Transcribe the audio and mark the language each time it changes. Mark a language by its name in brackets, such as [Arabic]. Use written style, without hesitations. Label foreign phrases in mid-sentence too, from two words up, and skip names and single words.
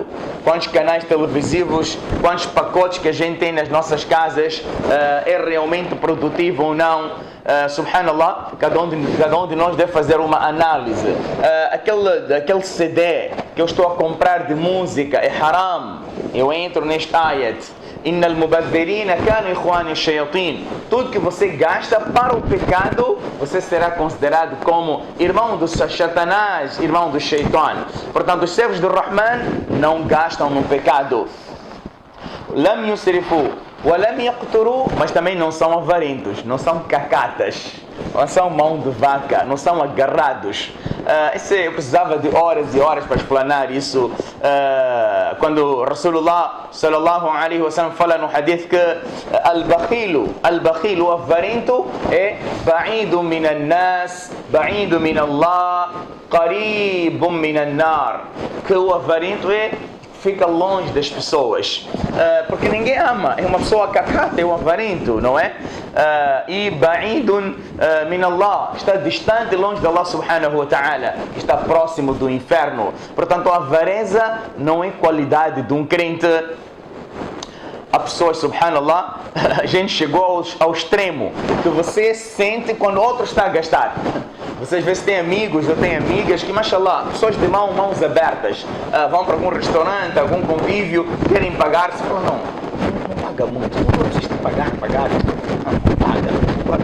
[Portuguese] Quantos canais televisivos, quantos pacotes que a gente tem nas nossas casas, é realmente produtivo ou não? Subhanallah, cada um de nós deve fazer uma análise. Aquele CD que eu estou a comprar de música é haram. Eu entro neste ayat. [Arabic] إن المبذرين كانوا إخوان الشياطين. [Portuguese] Tudo que você gasta para o pecado, você será considerado como irmão do Satanás, irmão do Shaitan. Portanto, os servos do Rahman não gastam no pecado. [Arabic] لم يسرفوا ولم يقتروا, [Portuguese] mas também não são avarentos, não são cacatas, não são mão de vaca, não são agarrados. Eu precisava de horas e horas para explanar isso. Quando Rasulullah [Arabic] صلى الله عليه وسلم [Portuguese] fala no hadith que al-bakhil, o avarento, é [Arabic] بعيد من الناس بعيد من الله قريب من النار, [Portuguese] que o avarento fica longe das pessoas, porque ninguém ama, é uma pessoa cacata, é um avarento, não é? E [Arabic] بعيد من الله, [Portuguese] está distante, longe de Allah [Arabic] سبحانه وتعالى, [Portuguese] está próximo do inferno. Portanto, a avareza não é qualidade de um crente. Há pessoas, subhanallah, a gente chegou ao extremo que você sente quando outro está a gastar. Vocês às vezes têm amigos ou têm amigas que, mashallah, pessoas de mãos abertas, vão para algum restaurante, algum convívio, querem pagar, você fala, não paga muito, não precisa pagar, não paga.